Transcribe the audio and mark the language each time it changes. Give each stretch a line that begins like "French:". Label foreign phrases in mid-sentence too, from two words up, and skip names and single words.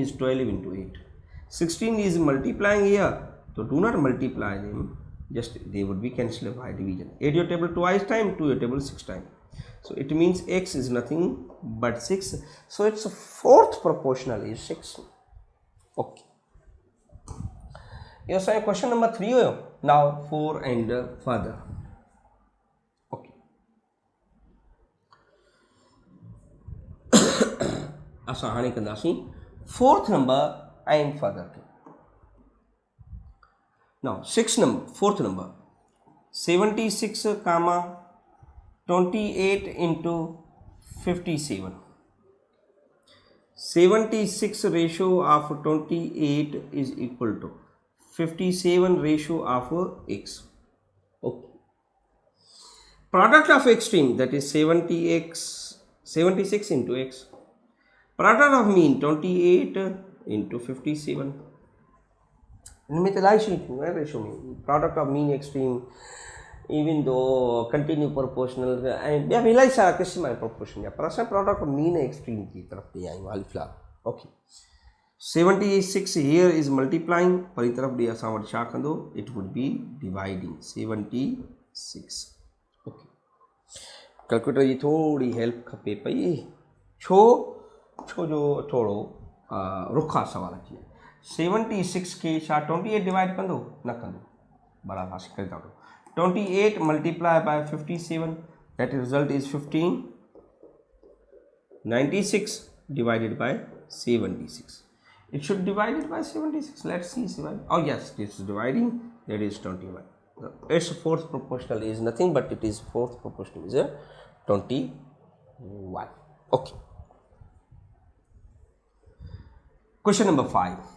English: is 12 into 8 16 is multiplying here so do not multiply them just they would be cancelled by division 8 your table twice time 2 your table 6 time so it means x is nothing but 6 so its fourth proportional is 6 okay your say question number 3 hoyo now 4 and further okay
Sindhi: असां हाणे कंदासीं
English: fourth number and further now fourth number 76 comma 28 into 57 76 ratio of 28 is equal to 57 ratio of x okay product of extreme that is 76 into x product of mean 28 into 57
Sindhi: इनमें तो इलाही शयूं थियूं रेशो में
English: product of mean extreme even two continued proportional
Sindhi: ऐं ॿिया बि इलाही सारा क़िस्म आहिनि प्रोपोर्शन जा पर असां
English: product of mean extreme
Sindhi: की तरफ़ ते आहियूं हाल फ़िलहाल ओके
English: 76 here is multiplying
Sindhi: परी तरफ़ ॾे असां वटि छा कंदो
English: it would be dividing 76 okay calculator
Sindhi: जी थोड़ी हेल्प खपे पई छो जो थोड़ो रुखा सवाल अची विया 76 के 28 डिवाइड कंदो न कंदो बराबर करे था
English: 28 multiplied by 57 that result is 15 96 divided by 76 it should divide it by 76 let's see oh yes this is dividing that is 21 its fourth proportional is nothing but it is fourth proportional is 21 okay Question number 5.